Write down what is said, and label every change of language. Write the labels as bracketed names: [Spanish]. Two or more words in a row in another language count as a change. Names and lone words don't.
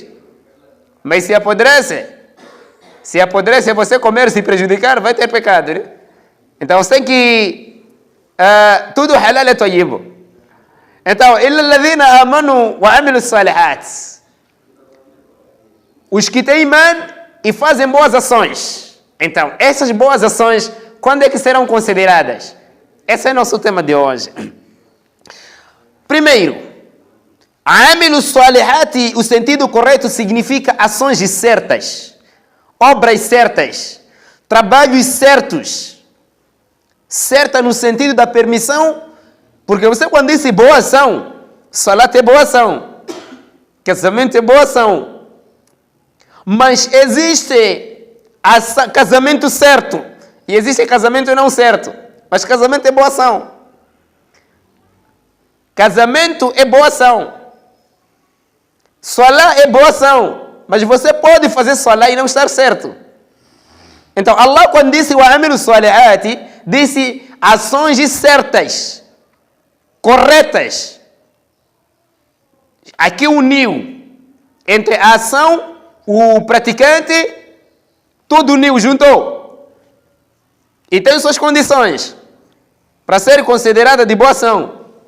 [Portuguese] Mas se apodrece você comer, se prejudicar, vai ter pecado, né? Então você tem que tudo halal é tayyibo. Então, [Arabic] إلا الذين آمنوا وعملوا الصالحات. [Portuguese] Os que têm imã e fazem boas ações. Então, essas boas ações, quando é que serão consideradas? Esse é o nosso tema de hoje. Primeiro, [Arabic] عملوا الصالحات, [Portuguese] o sentido correto significa ações certas. Obras certas, trabalhos certos. Certa no sentido da permissão, porque você quando disse boa ação, salat é boa ação, casamento é boa ação. Mas existe casamento certo e existe casamento não certo. Mas casamento é boa ação. Casamento é boa ação. Salat é boa ação. Mas você pode fazer salah e não estar certo. Então, Allah, quando disse o [Arabic] عملوا الصالحات, [Portuguese] disse ações certas, corretas. Aqui uniu entre a ação, o praticante, tudo uniu, juntou. E tem suas condições para ser considerada de boa ação.